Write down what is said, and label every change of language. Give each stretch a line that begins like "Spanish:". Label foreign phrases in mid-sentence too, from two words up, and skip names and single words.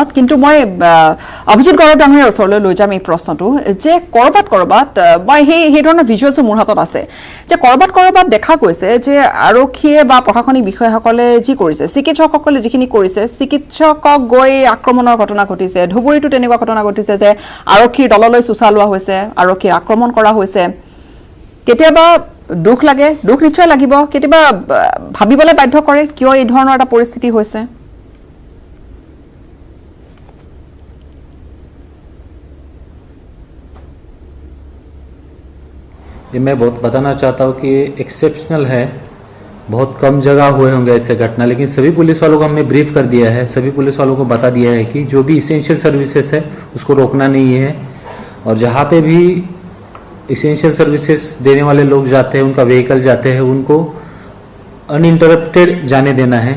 Assamese: কিন্তু মই অভিজিত গৌৰৱ ডাঙৰীয়াৰ ওচৰলৈ লৈ যাম এই প্ৰশ্নটো, যে ক'ৰবাত মই সেই ধৰণৰ ভিজুৱেলছো মোৰ হাতত আছে, যে ক'ৰবাত দেখা গৈছে যে আৰক্ষীয়ে বা প্ৰশাসনিক বিষয়াসকলে যি কৰিছে, চিকিৎসকসকলে যিখিনি কৰিছে, চিকিৎসকক গৈ আক্ৰমণৰ ঘটনা ঘটিছে। ধুবুৰীতো তেনেকুৱা ঘটনা ঘটিছে যে আৰক্ষীৰ দললৈ চোচা লোৱা হৈছে, আৰক্ষীৰ আক্ৰমণ কৰা হৈছে। কেতিয়াবা দুখ লাগে, দুখ নিশ্চয় লাগিব, কেতিয়াবা ভাবিবলৈ বাধ্য কৰে কিয় এই ধৰণৰ এটা পৰিস্থিতি হৈছে।
Hindi: ये मैं बहुत बताना चाहता हूँ कि एक्सेप्शनल है, बहुत कम जगह हुए होंगे ऐसे घटना, लेकिन सभी पुलिस वालों को हमने ब्रीफ कर दिया है, सभी पुलिस वालों को बता दिया है कि जो भी इसेंशियल सर्विसेज है उसको रोकना नहीं है, और जहाँ पे भी इसेंशियल सर्विसेज देने वाले लोग जाते हैं, उनका व्हीकल जाते हैं, उनको अनइंटरप्टेड जाने देना है।